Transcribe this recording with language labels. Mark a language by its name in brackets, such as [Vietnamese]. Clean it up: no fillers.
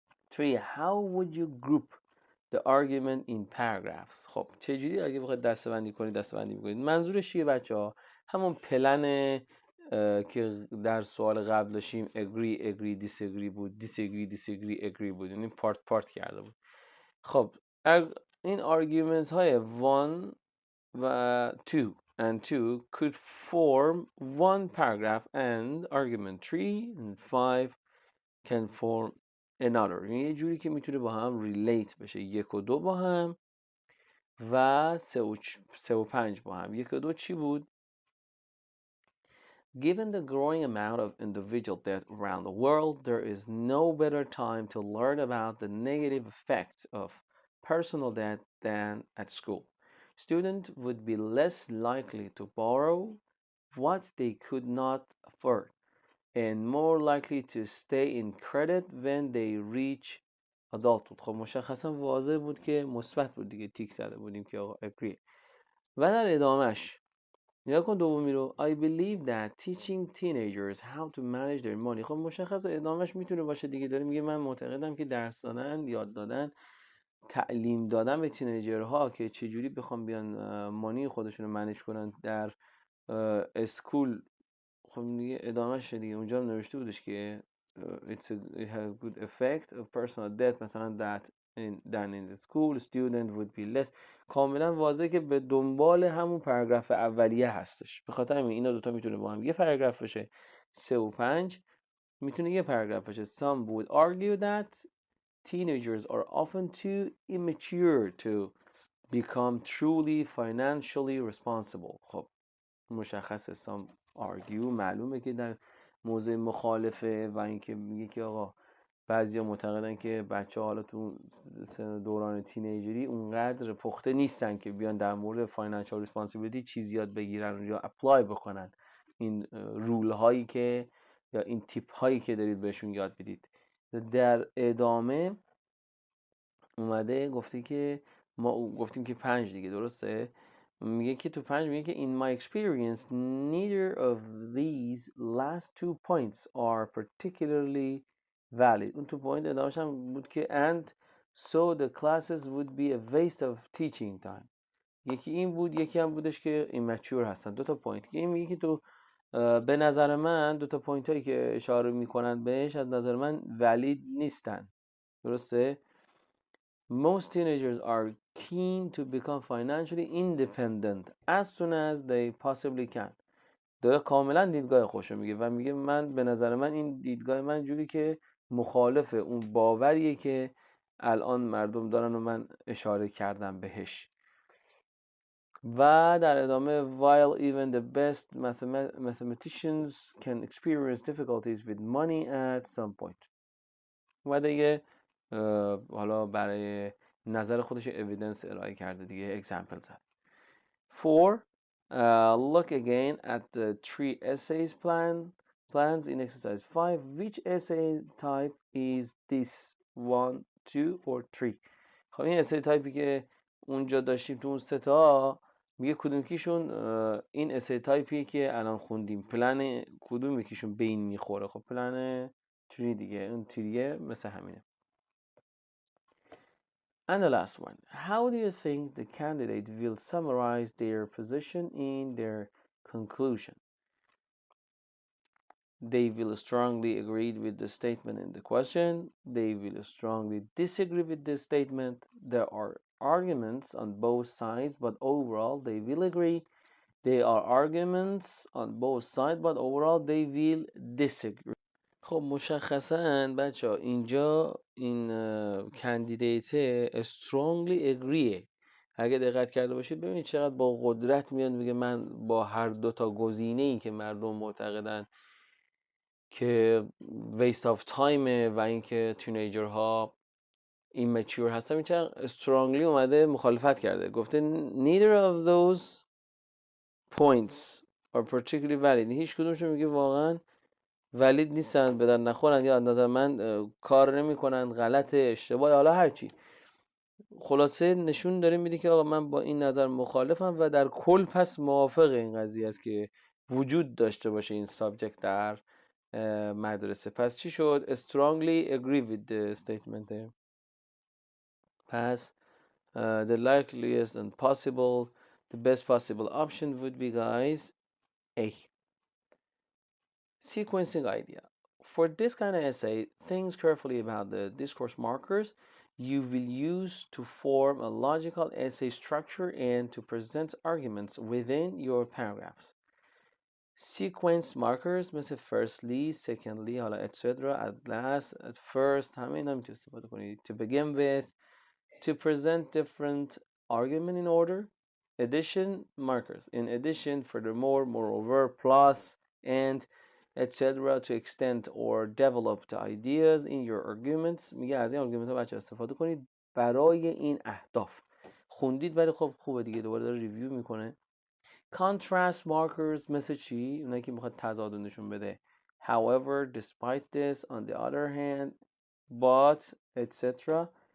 [English] 3. How would you group the argument in paragraphs. [Persian] خب چجوری اگه بخواید دسته‌بندی کنید دسته‌بندی می‌کنید؟ منظورش چیه بچه‌ها؟ همون پلن که در سوال قبل داشتیم agree disagree بود، disagree agree بود، یعنی پارت کرده بود. خب این [English] argument های 1 و 2 and 2 could form one paragraph and argument 3 and 5 can form another. [Persian] یعنی یه جوری که میتونه با هم relate بشه، 1 و 2 با هم و 3 و 5 با هم. 1 و 2 چی بود؟ [English] Given the growing amount of individual debt around the world, there is no better time to learn about the negative effects of personal debt than at school. Students would be less likely to borrow what they could not afford and more likely to stay in credit when they reach adulthood. [Persian] خب مشخصا واضح بود که مثبت بود دیگه، تیک زده بودیم که آقا agree. و در ادامهش نگاه کن دومی رو. [English] I believe that teaching teenagers how to manage their money. [Persian] خب مشخص ادامهش میتونه باشه دیگه، داره میگه من معتقدم که درس دادن، یاد دادن، تعلیم دادن به تینیجرها که چجوری بخوام بیان مانی خودشون رو منیج کنن در اسکول. خب دیگه ادامهش دیگه اونجا هم نوشته بودش که [English] it has good effect of personal debt [Persian] مثلا [English] that than in the school student would be less. [Persian] کاملا واضحه که به دنبال همون پاراگراف اولیه هستش. به خاطر همین اینا دوتا میتونه با هم یه پاراگراف بشه. 3 و 5 میتونه یه پاراگراف بشه. [English] Some would argue that teenagers are often too immature to become truly financially responsible. [Persian] خب مشخصه some argue معلومه که در موضع مخالفه و اینکه میگه که آقا بعضیا معتقدن که بچه‌ها حالا تو دوران تینیجری اونقدر پخته نیستن که بیان در مورد فاینانشال ریسپانسیبیلیتی چیز یاد بگیرن یا اپلای بکنن این رول هایی که یا این تیپ هایی که دارید بهشون یاد بدید. در ادامه اومده گفته که ما گفتیم که 5 دیگه درسته، میگه که تو 5 میگه که [English] in my experience neither of these last 2 points are particularly valid. [Persian] اون تو پوینت ادامهش هم بود که [English] and so the classes would be a waste of teaching time. [Persian] یکی این بود، یکی هم بودش که immature هستن. 2 تا پوینت که این میگه که تو به نظر من دو تا پوینت هایی که اشاره میکنن بهش از نظر من ولید نیستن. درسته؟ [English] Most teenagers are keen to become financially independent as soon as they possibly can. [Persian] داره کاملا دیدگاه خوشو میگه و میگه من به نظر من این دیدگاه من جوری که مخالف اون باوریه که الان مردم دارن و من اشاره کردم بهش. و در ادامه [English] while even the best mathematicians can experience difficulties with money at some point. [Persian] و دیگه حالا برای نظر خودش evidence ارائه کرده دیگه example زد. [English] 4. Look again at the 3 essays plans in exercise 5. Which essay type is this? 1, 2 or 3. [Persian] خب این essay تایپی که اونجا داشتیم تو اون سه تا میگه کدوم یکیشون این essay تایپیه که الان خوندیم. پلن کدوم یکیشون به این میخوره؟ خب پلن 3 دیگه. اون 3 مثل همینه. [English] And the last one, how do you think the candidate will summarize their position in their conclusion? They will strongly agree with the statement in the question. They will strongly disagree with the statement. There are arguments on both sides, but overall they will agree. There are arguments on both sides, but overall they will disagree. [Persian] خب مشخصاً بچه ها اینجا این کندیدیت strongly agree. اگه دقت کرده باشید ببینید چقدر با قدرت میاد میگه من با هر دو تا گزینه‌ای که مردم معتقدن که waste of time و اینکه تینیجرها immature هستن میشه strongly اومده مخالفت کرده. گفته [English] neither of those points are particularly valid. [Persian] هیچ کدومشون میگه واقعاً ولید نیستن، بدن نخورن یا از نظر من کار نمیکنن، غلط، اشتباه، حالا هرچی. خلاصه نشون داره میده که آقا من با این نظر مخالفم و در کل پس موافق این قضیه است که وجود داشته باشه این سابجکت در مدرسه. پس چی شد؟ [English] strongly agree with the statement. پس the likeliest and possible, the best possible option would be guys A. Sequencing idea. For this kind of essay, think carefully about the discourse markers you will use to form a logical essay structure and to present arguments within your paragraphs. Sequence markers مثل firstly, secondly, حالا etc. at last, at first همه اینا میتونید استفاده کنید. To begin with, to present different argument in order. Addition markers. In addition, furthermore, moreover, plus, and etc. to extend or develop the ideas in your arguments. [Persian] میگه از این argument ها بچه استفاده کنید برای این اهداف. خوندید ولی خب خوبه دیگه، دوباره داره ریویو میکنه. Contrast markers مثل چی؟ اونایی که میخواد تضاد نشون بده. [English] However, despite this, on the other hand, but, etc.